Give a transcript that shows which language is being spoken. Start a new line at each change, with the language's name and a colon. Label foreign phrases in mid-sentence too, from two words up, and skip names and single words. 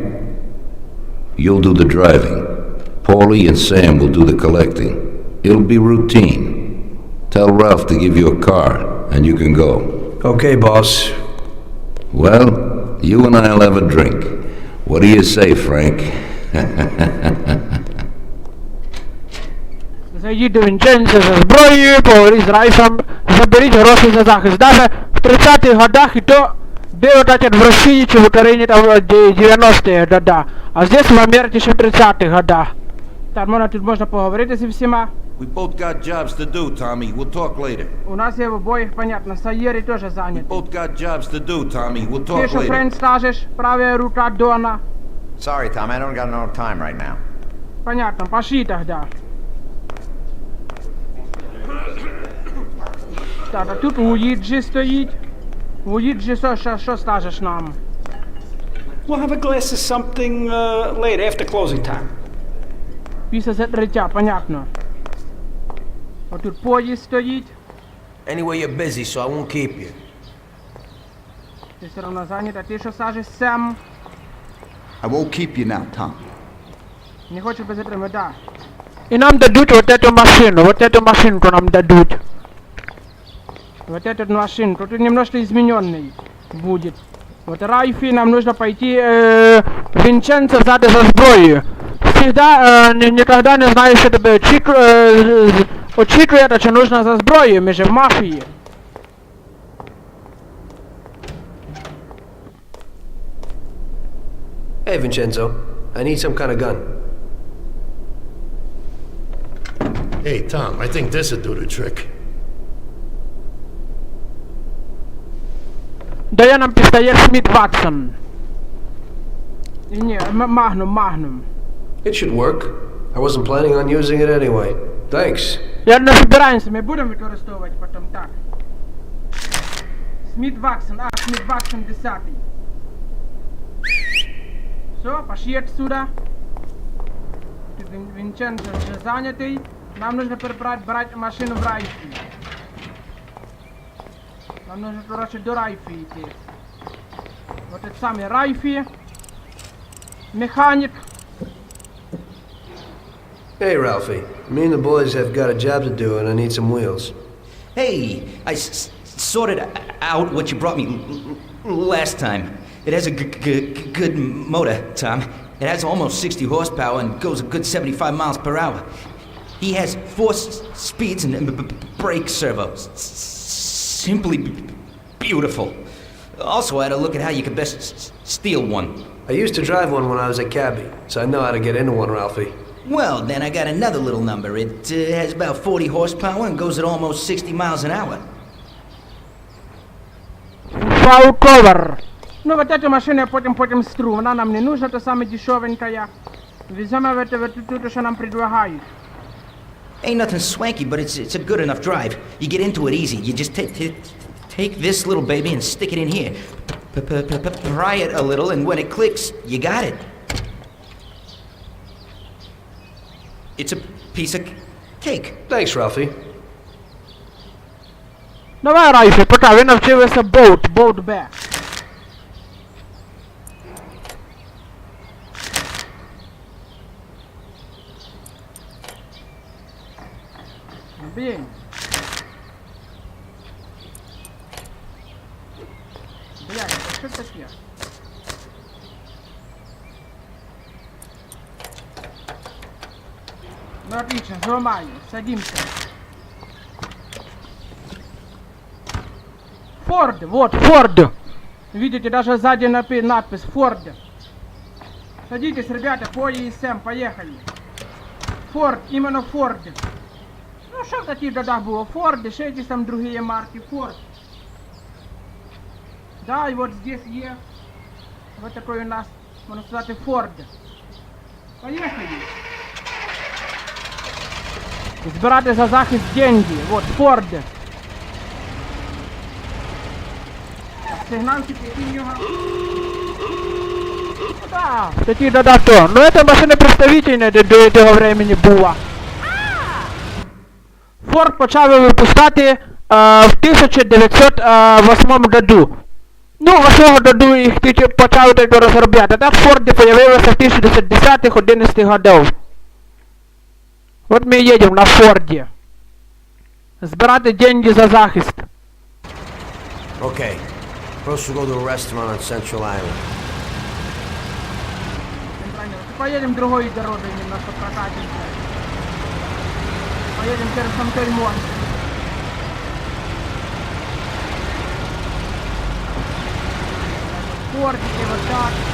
English: You'll do the driving. Paulie and Sam will do the collecting. It'll be routine. Tell Ralph to give you a car, and you can go. Okay, boss. Well, you and I'll have a drink. What do you say, Frank?
Ukrainian: Зайдіть до Вінченця за зброєю, поговоріть з Райфом, заберіть гроші за захист.
Russian: Даже в 30-х годах и то было так в России, чи в Украине там в 90-е года. А здесь в Америке ще в 30-х годах.
Ukrainian: Так, тут можна поговорити зі всіма.
English: We both got jobs to do, Tommy. We'll talk later.
Ukrainian: У нас є в обоїх, понятно, Сайєрі теж зайнятий.
English: Both got jobs to do, Tommy. We'll talk
Ukrainian: Ти що,
English: later.
Ukrainian: френд, скажеш?
Russian: Правая рука Дона.
English: Sorry, Tom, I don't got enough time right now.
Russian: Понятно, пошли тогда.
Ukrainian: Так, а тут Луїджі стоїть. Луїджі, що скажеш нам?
English: We'll have a glass of something later, after closing time.
Ukrainian: Після закриття, понятно. А тут поїзд стоїть.
English: Anyway, you're busy, so I won't keep you.
Ukrainian: Ти все одно зайнят, а ти що скажеш, Сем?
English: I won't keep you now, Tom.
Russian: Не хочешь без этого, да. И нам дадут вот эту машину, вот эту машинку нам дадут. Вот эту машинку, тут немножко измененный будет. Вот Райфи, нам нужно пойти Винченцо сзади за сброю. Всегда, никогда не знаешь, что тебе очікує, что нужно за сброю, мы же в мафии.
English: Hey, Vincenzo. I need some kind of gun. Hey, Tom, I think this'll do the trick.
Ukrainian: Дає нам пістолет Смит Ватсон. Не, Магнум.
English: It should work. I wasn't planning on using it anyway. Thanks.
Ukrainian: Я не збираємося, ми будемо використовувати потім так.
Russian: Смит Ватсон 10. Все, пошли отсюда.
Ukrainian: Винченцо вже занятий.
Russian: Нам нужно брать машину в Райфи. Нам нужно, короче, до Райфи идти. Вот этот самый Райфи. Механик.
English: Hey, Ralphie. Me and the boys have got a job to do, and I need some wheels. Hey, I sorted out what you brought me last time. It has a good motor, Tom. It has almost 60 horsepower and goes a good 75 miles per hour. He has 4 speeds and brake servo. Simply beautiful. Also, I had a look at how you could best steal one. I used to drive one when I was a cabbie, so I know how to get into one, Ralphie. Well, then I got another little number. It has about 40 horsepower and goes at almost 60 miles an hour. Фау ковер.
Russian: Ну вот эту машину я потім стру.
Ukrainian: Вона нам не нужна, то саме дешевенькая.
Russian: Веземо в это, что нам предлагают.
English: Ain't nothing swanky, but it's a good enough drive. You get into it easy. You just take this little baby and stick it in here. Pry it a little, and when it clicks, you got it. It's a piece of Take. Thanks, Ralphie.
Ukrainian: Давай, Райфі, пока, ви навчилися
English: boat back.
Russian: Блін. Блядь, это что таке? Ну отлично, взломаю, садимся. Форд, вот, Форд. Видите, даже сзади надпись Форд. Садитесь, ребята, Поли и Сэм, поехали. Форд, именно Форд. Ну, что в таких годах было? Форд,
Ukrainian: ще якісь там
Russian: другие марки, Форд. Да, и вот здесь есть. Вот такой у нас, можно сказать, Форд. Поехали.
Ukrainian: Збирати за захист деньги.
Russian: Вот, Форд.
Ukrainian: Сигнальчик, який в нього... Ну да, такі додаток.
Russian: Ну это машина представительна до того времени була. Форд
Ukrainian: почав випускати
Russian: в 1908 году.
Ukrainian: Ну, 8 году їх тільки почали тільки розробляти.
Russian: Так Форди появилися в 1910-11 годах.
Ukrainian: От ми їдемо на Форді. Збирати деньги за захист.
English: Okay. Supposed to go to a restaurant on Central Island.
Russian: Поедем другой дорогой немножко прокатимся. Поедем через Антельмон. Фордики вот так.